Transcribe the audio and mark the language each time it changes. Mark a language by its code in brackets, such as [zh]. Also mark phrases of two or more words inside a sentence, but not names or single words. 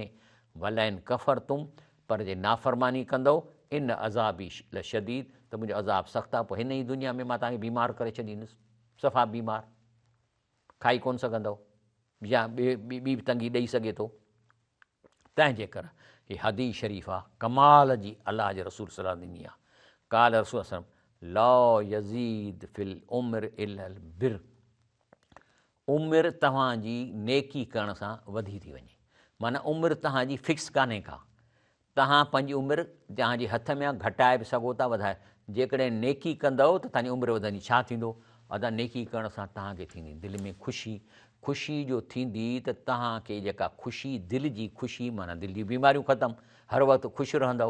[ar] ولئن كفرتم, [sd] पर जे नाफ़रमानी कंदव, [ar] إن عذابي لشديد, [sd] त मुंहिंजो अज़ाब सख़्तु आहे। पोइ हिन ई दुनिया में मां तव्हांखे बीमार करे छॾींदुसि, सफ़ा बीमार, खाई कोन सघंदव या ॿी बि तंगी ॾेई सघे थो। तंहिंजे करे हीअ हदीस शरीफ़ आहे, कमाल जी अलाह जे रसूल [ar] صلى الله عليه وسلم [sd] ॾिनी आहे। [ar] قال رسول صلى الله عليه وسلم لا يزيد في العمر إلا البر, [sd] उमिरि तव्हांजी नेकी करण सां वधी थी वञे। माना उमिरि तव्हांजी फिक्स कान्हे का, तव्हां पंहिंजी उमिरि तव्हांजे हथ में आहे, घटाए बि सघो था, वधाए। जेकॾहिं नेकी कंदव त तव्हांजी उमिरि वधंदी। छा थींदो, अदा नेकी करण सां तव्हांखे थींदी दिलि में ख़ुशी जो थींदी, त तव्हांखे जेका ख़ुशी, दिलि जी ख़ुशी, माना दिलि जी बीमारियूं ख़तमु, हर वक़्तु ख़ुशि रहंदव।